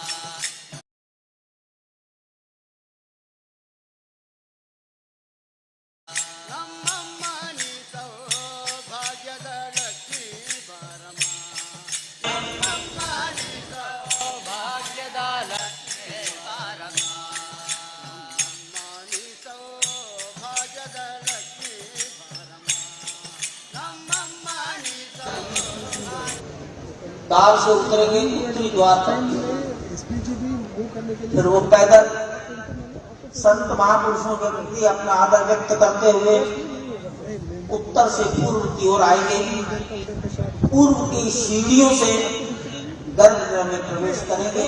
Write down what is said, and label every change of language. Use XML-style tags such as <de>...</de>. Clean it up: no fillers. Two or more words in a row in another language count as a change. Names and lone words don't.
<kn>ನಮ್ಮಮ್ಮ ನೀ ಸೌಭಾಗ್ಯದ ಲಕ್ಷ್ಮೀ ಬಾರಮ್ಮ ನಮ್ಮಮ್ಮ ನೀ ಸೌಭಾಗ್ಯದ ಲಕ್ಷ್ಮೀ ಬಾರಮ್ಮ ನಮ್ಮಮ್ಮ ನೀ ಸೌಭಾಗ್ಯದ ಲಕ್ಷ್ಮೀ ಬಾರಮ್ಮ ನಮ್ಮಮ್ಮ ನೀ</kn> <hi>द्वार से उतरेंगे उत्तरी द्वार तक, फिर वो पैदल संत महापुरुषों के प्रति अपना आदर व्यक्त करते हुए उत्तर से पूर्व की ओर आएंगे। पूर्व की सीढ़ियों से गर्भगृह में प्रवेश करेंगे।</hi>